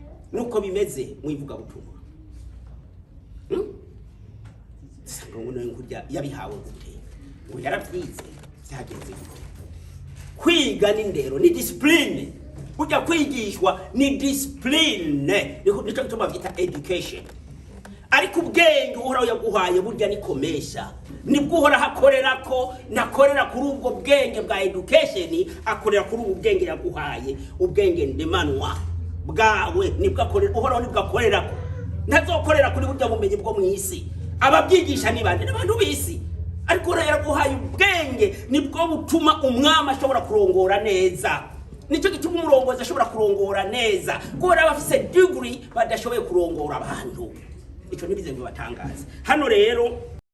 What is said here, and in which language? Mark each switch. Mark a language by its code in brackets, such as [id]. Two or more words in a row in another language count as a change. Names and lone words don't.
[rn] nuko bimeze mwivuga butumwa ngo none kurya yabihawe gute ngo yarabyize byagenze gute kwiga n'indero ni discipline burya kwigishwa ni discipline nico gituma byita education ariko ubwenge uhoraho yaguhaye burya nikomesha nibwo uhoraho akorera ko nakorera kuri ubwo bwenge bwa education akorera kuri ubu bwenge yaguhaye ubwenge ndemanwa bwawe nibwo akorera uhoraho nibwo akorera ko ntazokorera kuri burya bumenyi bwo mwisi ababyigisha ni bande n'abantu bisi ariko yaraguhaye ubwenge nibwo butuma umwami ashobora kurongora neza nicyo gituma umurongozi ashobora kurongora neza kubera abafise degree badashoboye kurongora abantu icyo nibize ngo batangaze hano rero